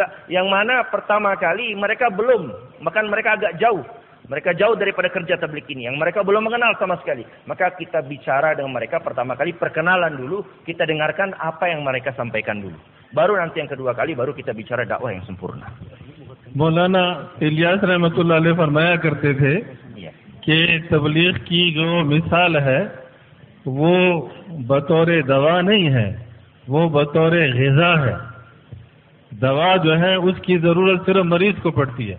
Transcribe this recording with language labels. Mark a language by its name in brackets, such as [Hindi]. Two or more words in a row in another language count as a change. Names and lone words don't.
[Indonesian] Yang mana pertama kali mereka belum. Bahkan mereka agak jauh. Mereka jauh daripada kerja tabligh ini. Yang mereka belum mengenal sama sekali. Maka kita bicara dengan mereka pertama kali. Perkenalan dulu. Kita dengarkan apa yang mereka sampaikan dulu. Baru nanti yang kedua kali baru kita bicara dakwah yang sempurna. [Hindi] मौलाना इलियास रहमतुल्लाह अलैह फरमाया करते थे कि तबलीग की जो मिसाल है वो बतौर दवा नहीं है, वो बतौर ग़िज़ा है। दवा जो है उसकी ज़रूरत सिर्फ मरीज को पड़ती है।